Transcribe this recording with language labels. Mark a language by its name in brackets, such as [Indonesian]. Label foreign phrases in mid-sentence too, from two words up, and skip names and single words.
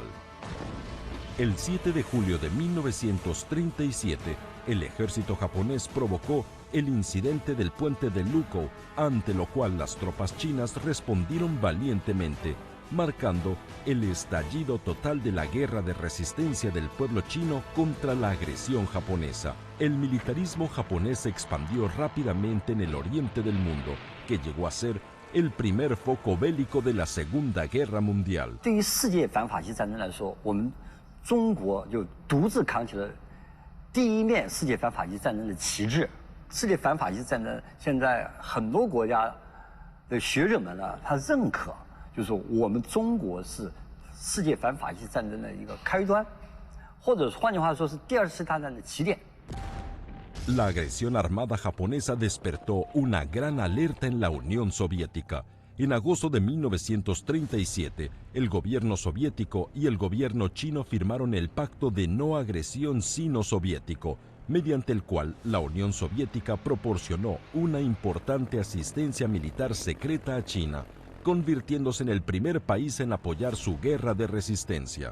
[Spanish] El 7 de julio de 1937, el ejército japonés provocó el incidente del puente de Lukou, ante lo cual las tropas chinas respondieron valientemente, marcando el estallido total de la guerra de resistencia del pueblo chino contra la agresión japonesa. El militarismo japonés se expandió rápidamente en el oriente del mundo, que llegó a ser el primer foco bélico de la Segunda Guerra Mundial. [Chinese] 对于世界反法西战争来说，我们中国就独自扛起了第一面世界反法西战争的旗帜。世界反法西战争现在很多国家的学者们呢，他认可，就是我们中国是世界反法西战争的一个开端，或者换句话说是第二次大战的起点。 [Spanish] La agresión armada japonesa despertó una gran alerta en la Unión Soviética. En agosto de 1937, el gobierno soviético y el gobierno chino firmaron el Pacto de No Agresión Sino-Soviético, mediante el cual la Unión Soviética proporcionó una importante asistencia militar secreta a China, convirtiéndose en el primer país en apoyar su guerra de resistencia.